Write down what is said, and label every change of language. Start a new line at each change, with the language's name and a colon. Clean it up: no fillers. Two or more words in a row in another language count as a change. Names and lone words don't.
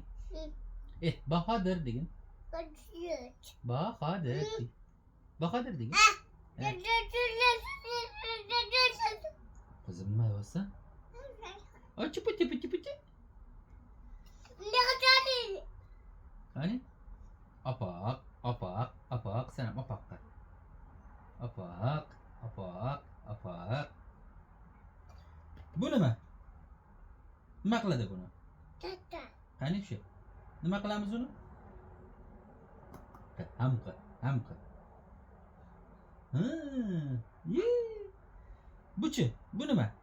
Uzbek: Bahodir degin. Bahodir. Bahodir degin. Qizim nima bo'lsa? Ochi puti puti puti. Qani? Apak, apak, apak, sen apak qil. Apak, apak, apak. Bu nima? Nima qiladi buni? Qani shu? Nima qilamiz uni? Ham qil, ham qil. Buchi, bu nima?